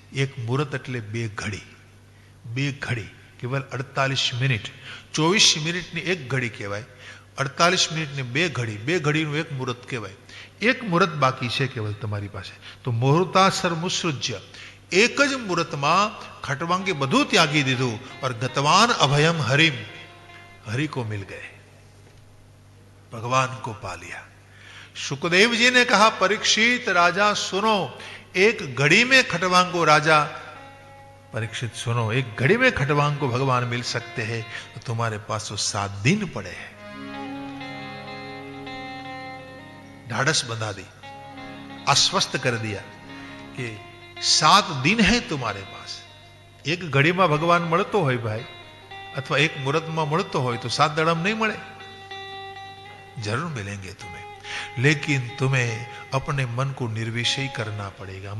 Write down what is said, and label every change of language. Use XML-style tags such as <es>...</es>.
<gu>1 મુહૂર્ત એટલે 2 ઘડી. 2 ઘડી કેવલ 48 મિનિટ. 24 મિનિટની 1 ઘડી કહેવાય. 48 મિનિટની 2 ઘડી, 2 ઘડીનું 1 મુહૂર્ત કહેવાય. 1 મુહૂર્ત બાકી છે કેવલ તમારી પાસે. તો મુહૂર્તાસર મુસૃજ્ય, એક જ મુહૂર્તમાં ખટવાંગે બધું ત્યાગી દીધું.</gu> <hi>और</hi> <sa>गतवान अभयम हरिम,</sa> <hi>हरि को मिल गए, भगवान को पा लिया. सुखदेव जी ने कहा परीक्षित राजा सुनो, 1 घड़ी में खटवांग को राजा, परीक्षित सुनो, 1 घड़ी में खटवांग को भगवान मिल सकते हैं तो तुम्हारे पास तो 7 दिन पड़े हैं. ढाढ़स बंधा दी, आश्वस्त कर दिया कि 7 दिन है तुम्हारे पास. 1 घड़ी में भगवान</hi> <gu>મળતો હોય ભાઈ, અથવા 1 મુહૂર્તમાં મળતો હોય તો 7 દાડામાં નહીં મળે.</gu> <hi>जरूर मिलेंगे तुम्हें, लेकिन तुम्हें अपने मन को निर्विषय करना पड़ेगा.</hi>